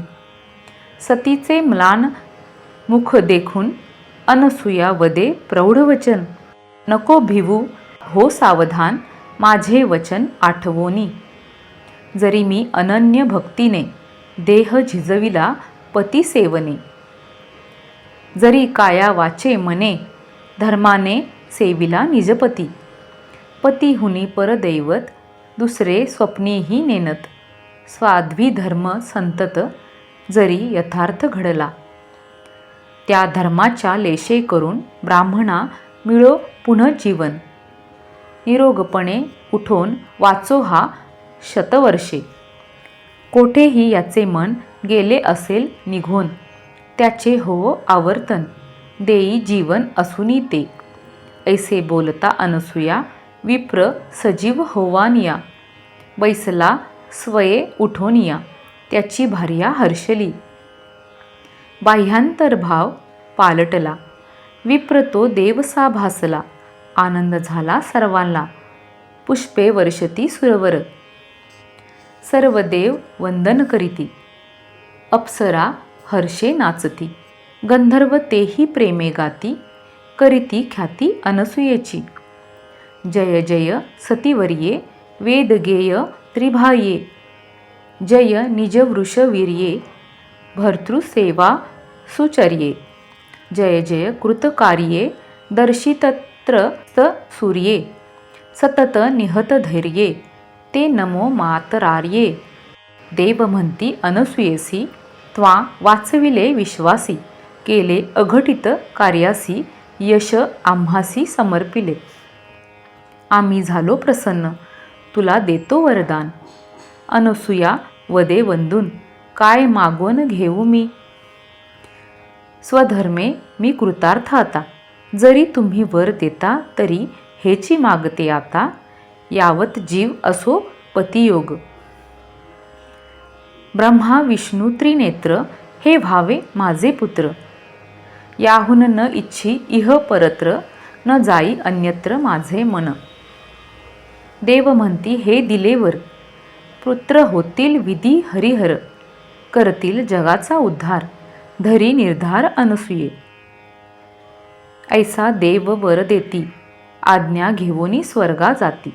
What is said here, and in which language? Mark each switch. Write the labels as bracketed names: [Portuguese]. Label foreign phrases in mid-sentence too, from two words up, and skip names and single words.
[Marathi] सतीचे म्लान मुख देखून अनसूया वदे प्रौढ वचन. नको भिवू हो सावधान, माझे वचन आठवोनी. जरी मी अनन्य भक्तीने देह झिजविला पती सेवने. जरी काया वाचे मने धर्माने सेविला निजपती. पतीहुनी परदैवत दुसरे स्वप्नेही नेनत. स्वाध्वी धर्म संतत जरी यथार्थ घडला. त्या धर्माच्या लेशे करून ब्राह्मणा मिळो पुनर्जीवन. निरोगपणे उठून वाचो हा शतवर्षे. कोठेही याचे मन गेले असेल निघून, त्याचे होवो आवर्तन. देई जीवन असुनी ते. ऐसे बोलता अनसूया विप्र सजीव होवानिया. बैसला स्वये उठोनिया, त्याची भार्या हर्षली. बाह्यांतर भाव पालटला, विप्र तो देवसा भासला. आनंद झाला सर्वांना, पुष्पे वर्षती सुरवर. सर्व देव वंदन करीती, अप्सरा हर्षे नाचती. गंधर्व तेही प्रेमे गाती, करीती ख्याती अनसूयेची. [Sanskrit] जय जय सतीवर्ये, वेदगेय त्रिभाये. जय निजवृषवीर्ये, भर्तृसेवा सुचर्ये. जय जय कृतकार्ये, दर्शितत्र सूर्ये. सतत निहत धैर्ये, ते नमो मातरार्ये. [Marathi] देव म्हणती अनसूयेसी, त्वा वाचविले विश्वासी. केले अघटित कार्यासी, यश आम्हासी समर्पिले. आम्ही झालो प्रसन्न, तुला देतो वरदान. अनसूया वदे वंदून, काय मागोन घेऊ मी. स्वधर्मे मी कृतार्थ आता, जरी तुम्ही वर देता तरी हेची मागते आता. यावत जीव असो पतियोग. ब्रह्मा विष्णू त्रिनेत्र, हे व्हावे माझे पुत्र. याहून न इच्छी इह परत्र, न जाई अन्यत्र माझे मन. देव म्हणती हे दिलेवर, पुत्र होतील विधी हरिहर. करतील जगाचा उद्धार, धरी निर्धार अनसूये. ऐसा देव वर देती, आज्ञा घेवोनी स्वर्गा जाती.